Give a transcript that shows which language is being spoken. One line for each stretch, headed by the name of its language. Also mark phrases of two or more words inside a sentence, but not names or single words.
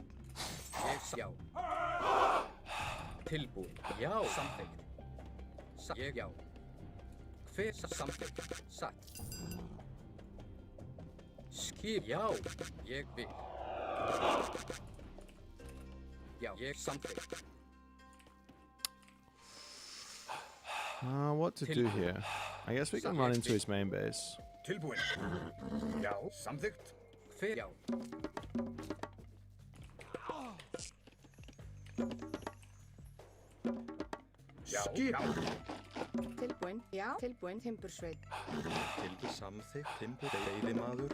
Icelandic: Ég já. Tilbúin. Já. Samþykkt. Satt. Ég já. Hver samþykkt. Satt. Skip. Já. Ég vil. Já, ég samþykkt.
English: What to do here? I guess we can run into his main base.
Icelandic: Tilbúin. Já, samþykkt. Hver, já. Já, já. Tilbúin. Já. Tilbúin. Timbursveit. Tilbúin samþykkt, timbur, veiðimaður.